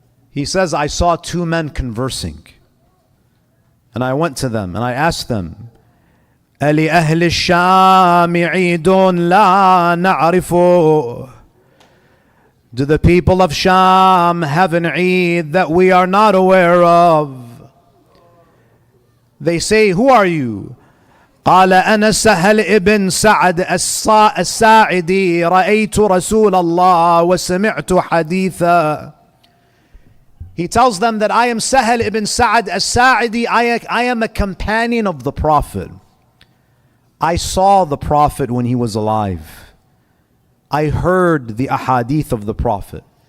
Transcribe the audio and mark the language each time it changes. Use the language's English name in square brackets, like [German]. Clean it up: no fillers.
[English] He says, I saw two men conversing. And I went to them and I asked them, [Arabic] أَلِأَهْلِ الشَّامِ عِيدٌ لَا نَعْرِفُ. [English] Do the people of Sham have an Eid that we are not aware of? They say, who are you? [Arabic] قال أنا سهل ابن سعد الساعدي رأيت رسول الله وسمعت حديثا. [English] He tells them that I am Sahal ibn Sa'ad as-Sa'idi. I am a companion of the Prophet. I saw the Prophet when he was alive. I heard the ahadith of the Prophet.